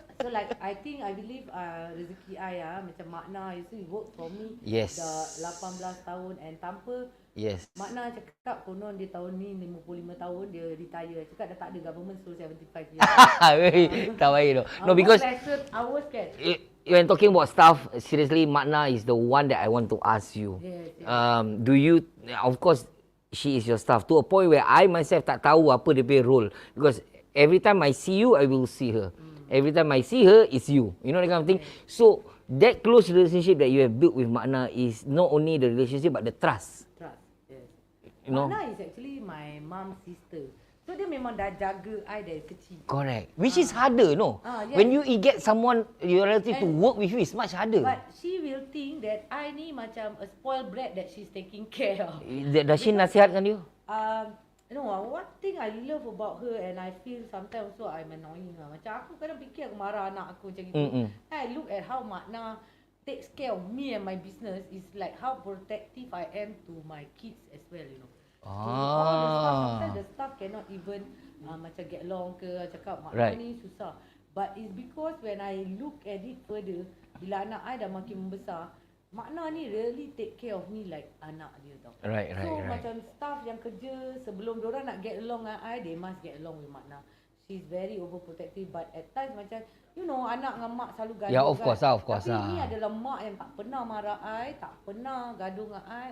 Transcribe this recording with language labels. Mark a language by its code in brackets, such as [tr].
[en] So like I believe rezeki I macam Makna you see work for me Yes. [ms] dah 18 tahun and tanpa [en] Yes. [ms] Makna cakap konon dia tahun ni 55 tahun dia retire. Cakap dah tak ada government so 75 years. Tak baik tu. No, because [en] I was scared. when talking about staff, seriously, Makna is the one that I want to ask you. Yes. Do you, of course, she is your staff to a point where I myself [ms] tak tahu apa dia punya role, [en] because every time I see you, I will see her. Every time I see her, it's you. You know that kind of thing. So that close relationship that you have built with Makna is not only the relationship but the trust. You know? Makna is actually my mom's sister. [ms] So dia memang dah jaga I dari kecil. [en] Correct. Which is harder, no? Yes. When you get someone, your relative to work with you, it's much harder. But she will think that I ni macam a spoiled brat that she's taking care of. Does she nasihatkan you? No, one thing I love about her and I feel sometimes also I'm annoying her. [ms] Macam aku kadang fikir aku marah anak aku macam itu. [en] I look at how Makna takes care of me and my business is like how protective I am to my kids as well, you know. So all the stuff, sometimes the staff cannot even macam get along ke, [ms] cakap Makna ni susah. [en] But it's because when I look at it further, [ms] bila anak I dah makin membesar, [en] Makna ni really take care of me like anak dia tau. Right. [ms] Macam staff yang kerja sebelum diorang nak get along dengan I, [en] they must get along with Makna. She's very overprotective but at times macam you know [ms] anak dengan mak selalu gaduh. [en] Yeah, of course, of course. [ms] Tapi ni adalah mak yang tak pernah marah I, tak pernah gaduh dengan I.